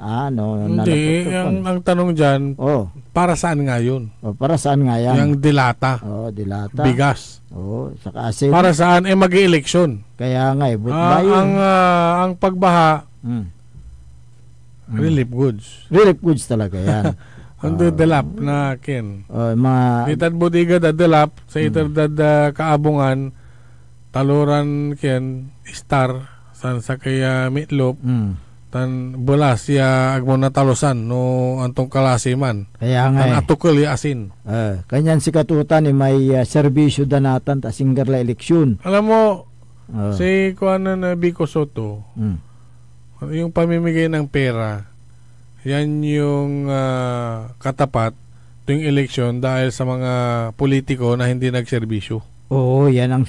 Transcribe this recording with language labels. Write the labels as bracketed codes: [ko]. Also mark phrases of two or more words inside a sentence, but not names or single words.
[tl] Hindi, ang tanong dyan, para saan nga yun? Para saan nga yan? Yung dilata. Dilata. Bigas. Saka asin. Para saan? mag-eleksyon. Kaya nga, ang pagbaha, relief goods. Relief goods talaga yan. [pag] Ang dadalap na ken. Itad bodega dadalap sa itad kaabungan taluran ken star san sa kaya meatloaf tan bolas ya agmo na talosan no antong kalasi man. [tl] Kaya nga [pag] tan atukol ya asin. Kanyan si katutan may serbisyo danatan ta singgarla eleksyon. [tl] Alam mo si kuanan na Vico Soto. Yung pamimigay ng pera yan yung katapat tuwing eleksyon dahil sa mga politiko na hindi nagserbisyo. Yan ang